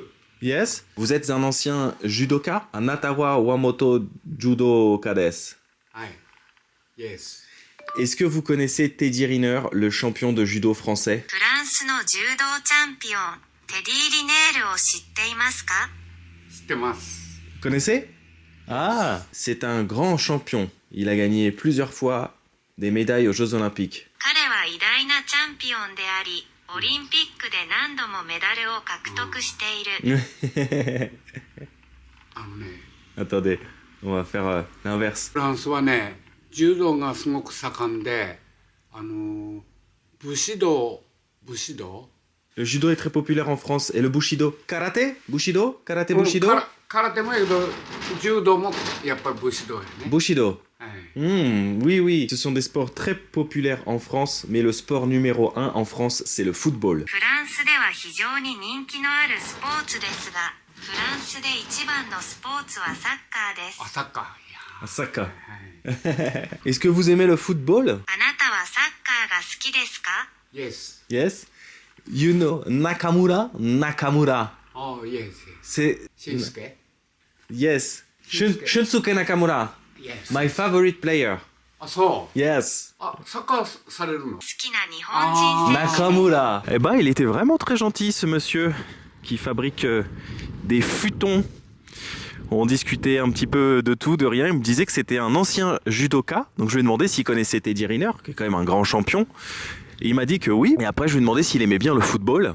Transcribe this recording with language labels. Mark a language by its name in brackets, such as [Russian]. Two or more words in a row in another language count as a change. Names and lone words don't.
[English] Yes. [French] Vous êtes un ancien judoka? [Japanese] あなたは元柔道家です. [English] Aye. Yes. [French] Est-ce que vous connaissez Teddy Riner, le champion de judo français? [Japanese] フランスの柔道チャンピオン、テディ・リネールを知っていますか？知ってます。 [French] Vous connaissez? Ah, c'est un grand champion. Il a gagné plusieurs fois des médailles aux Jeux Olympiques. [Japanese] 彼は偉大なチャンピオンであり、オリンピックで何度もメダルを獲得している。 [French] Attendez, on va faire l'inverse. [Japanese] フランスはね、柔道がすごく盛んで、武士道 [French] Le judo est très populaire en France. Et le bushido? Karaté? Bushido? Karaté bushido? [Japanese] 空手もやけど、柔道もやっぱり武士道やね。 Bushido. はい。 [French] Oui, oui. Ce sont des sports très populaires en France, mais le sport numéro 1 en France, c'est le football. [Japanese] フランスでは非常に人気のあるスポーツですが、フランスで一番のスポーツはサッカーです。あ、サッカー。いや。 Saka. はい。 [French] Est-ce que vous aimez le football? [Japanese] あなたはサッカーが好きですか？ [English] Yes. Yes. You know Nakamura? Nakamura. Oh, yes. [French] C'est... [English] Shinsuke? Yes. Shinsuke. Shunsuke Nakamura. Yes. My favorite player. [Japanese] あ、そう。 [English] Yes. [Japanese] あ、サッカーされるの？好きな日本人選手。 Nakamura. [French] Eh ben, il était vraiment très gentil, ce monsieur qui fabrique des futons. On discutait un petit peu de tout, de rien. Il me disait que c'était un ancien judoka. Donc je lui ai demandé s'il connaissait Teddy Riner, qui est quand même un grand champion. Et il m'a dit que oui. Et après, je lui ai demandé s'il aimait bien le football.